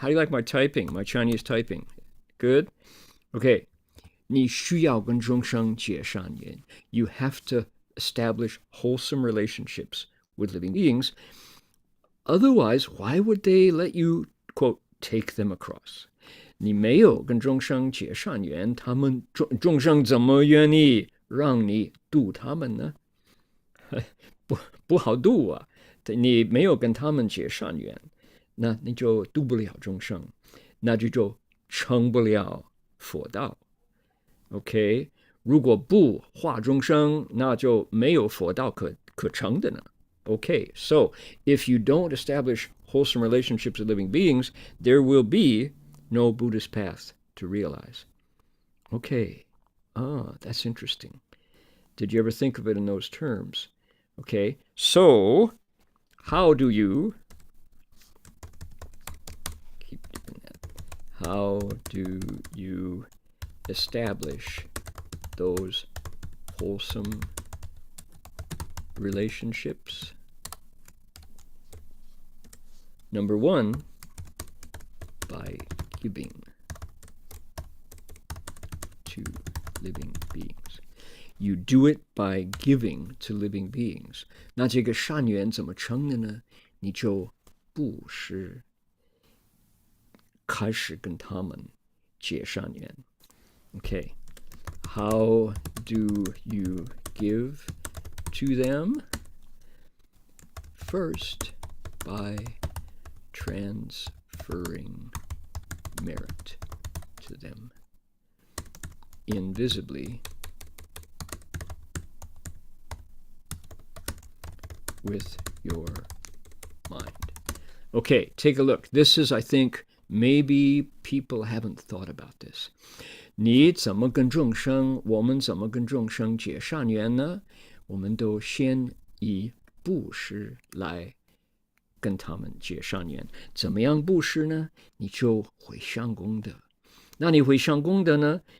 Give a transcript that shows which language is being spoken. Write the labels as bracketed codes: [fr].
[en] How do you like my typing, my Chinese typing? Good? Okay. [zh] 你需要跟众生结善缘. [en] You have to establish wholesome relationships with living beings. Otherwise, why would they let you, quote, take them across? [zh] 你没有跟众生结善缘, 他们众生怎么愿意让你度他们呢? 不好度啊，你没有跟他们结善缘，那你就度不了众生，那就成不了佛道。 OK， 如果不化众生，那就没有佛道可成的呢。 [en] Okay, so if you don't establish wholesome relationships with living beings, there will be no Buddhist path to realize. Okay, that's interesting. Did you ever think of it in those terms? Okay, so how do you keep doing that? How do you establish those wholesome relationships. Number one, by giving to living beings. You do it by giving to living beings. [zh] 那这个善缘怎么成的呢？你就布施，开始跟他们结善缘。 [en] Okay, how do you give to them? First, by transferring merit to them invisibly with your mind. Okay, take a look. This is, I think, maybe people haven't thought about this. [zh] 你怎么跟众生，我们怎么跟众生结善缘呢？我们都先以布施来跟他们结善缘。怎么样布施呢？你就回向功德。那你回向功德呢？